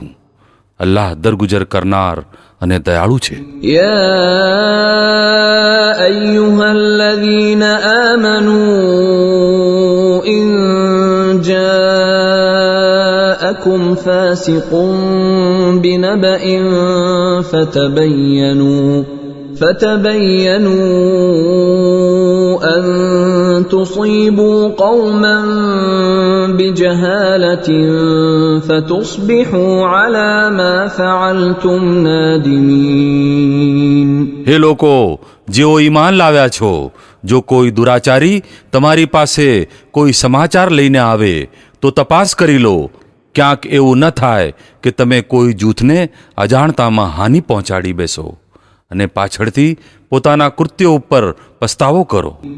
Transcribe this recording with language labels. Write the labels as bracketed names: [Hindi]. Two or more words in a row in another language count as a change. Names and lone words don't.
[Gujarati] અલ્લાહ દરગુજર કરનાર અને દયાળુ છે. [Arabic] يا أيها الذين آمنوا إن جاءكم فاسق بنبإ فتبينوا أن تصيبوا قوما بجهالة فتصبحوا على ما فعلتم نادمين. [Gujarati] હે લોકો જેઓ ઈમાન લાવ્યા છો, જો કોઈ દુરાચારી તમારી પાસે કોઈ સમાચાર લઈને આવે તો તપાસ કરી લો. ક્યાંક એવું ન થાય કે તમે કોઈ જૂથને અજાણતામાં હાનિ પહોંચાડી બેસો અને પાછળથી પોતાના કૃત્યો ઉપર પસ્તાવો કરો.